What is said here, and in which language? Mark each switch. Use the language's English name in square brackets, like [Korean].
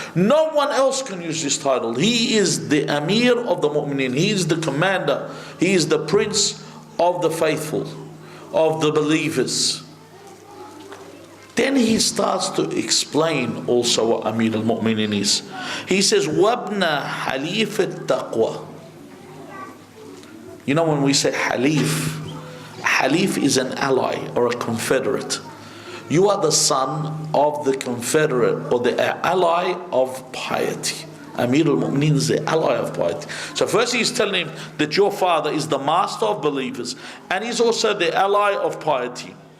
[English] No one else can use this title. He is the Amir of the Mu'mineen. He is the commander. He is the prince of the faithful, of the believers. Then he starts to explain also what Amir al-Mu'mineen is. He says, [Arabic] وَابْنَ حَلِيفِ التَّقْوَى. [English] You know when we say Halif, Halif is an ally or a confederate. You are the son of the confederate or the ally of piety. Amir al-Mu'mineen is the ally of piety. So first he's telling him that your father is the master of believers and he's also the ally of piety.